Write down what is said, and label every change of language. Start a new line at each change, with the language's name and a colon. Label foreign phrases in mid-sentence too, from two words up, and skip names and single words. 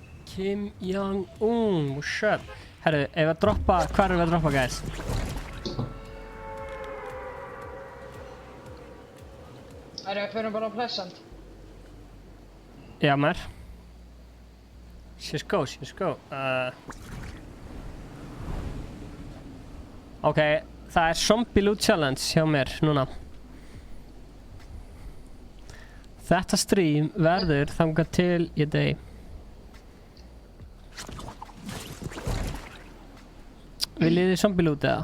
English: Kim Jong-un, what's up?
Icelandic: Herru, ef að droppa, hvað erum við að droppa, guys? Herru, förum bara á Pleasant. Já, maður.
English: Let's go.
Icelandic: Ok, það er Zombie Loot Challenge hjá mér núna. Þetta stream verður þangað til ég dey. Viljið þið Zombie Loot eða?